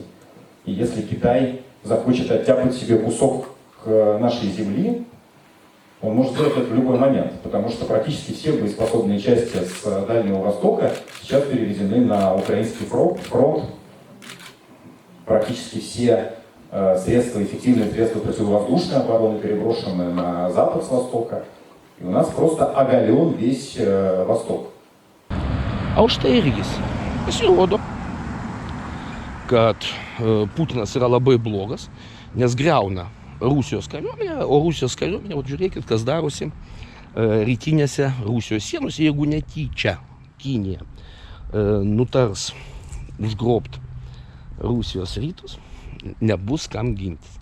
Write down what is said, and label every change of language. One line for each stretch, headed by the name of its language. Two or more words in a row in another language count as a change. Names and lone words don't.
Russian: И если Китай захочет оттяпать себе кусок нашей земли, он может сделать это в любой момент, потому что практически все боеспособные части с Дальнего Востока сейчас переведены на украинский фронт. Практически все эффективные средства противовоздушной обороны переброшены на запад с востока. И у нас просто оголен весь Восток.
Lithuanian: А už tai irgi pasirodo, kad Putinas yra labai blogas, nes griauna Rusijos kariuomenė, o Rusijos kariuomenė, žiūrėkit, kas darosi rytinėse Rusijos sienose, jeigu netyčia Kinija nutars užgrobti Rusijos rytus, nebus kam gintis.